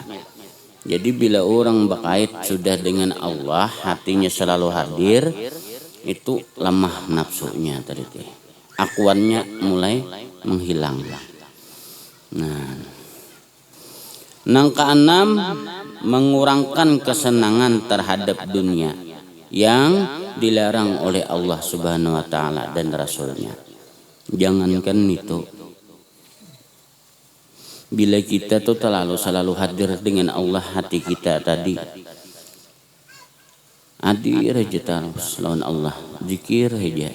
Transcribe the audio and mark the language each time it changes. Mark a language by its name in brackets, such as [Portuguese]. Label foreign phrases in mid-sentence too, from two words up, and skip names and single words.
[Indonesian] Jadi bila orang [Banjar] bakait sudah [Indonesian] dengan Allah, hatinya selalu hadir, itu lemah nafsunya tadi. Akuannya mulai menghilang. Nah, nang keenam, mengurangkan kesenangan terhadap dunia yang dilarang oleh Allah [Arabic] سبحانه وتعالى [Indonesian] dan Rasulnya. Jangankan itu, bila kita tuh selalu hadir dengan Allah, hati kita tadi hadir aja terus lawan Allah, zikir aja.